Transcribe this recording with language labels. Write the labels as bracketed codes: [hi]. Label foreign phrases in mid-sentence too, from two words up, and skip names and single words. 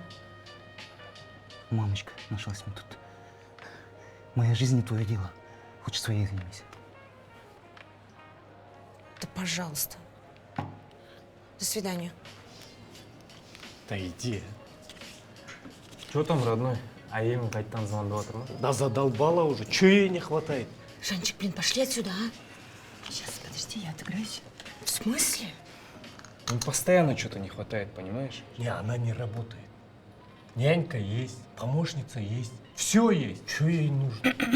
[ru] Мамочка, нашлась мне тут. Моя жизнь не твое дело. Хочешь своей займись. Да пожалуйста. До свидания. Да иди. Что там, родной? А ему [kk] қайттан звондап отыр ма? [ru] Да задолбала уже. Чего ей не хватает? Жанчик, блин, пошли отсюда, а? Сейчас, подожди, я отыграюсь. В смысле? Им постоянно что-то не хватает, понимаешь? Не, она не работает. Нянька есть, помощница есть, все есть. Что ей нужно?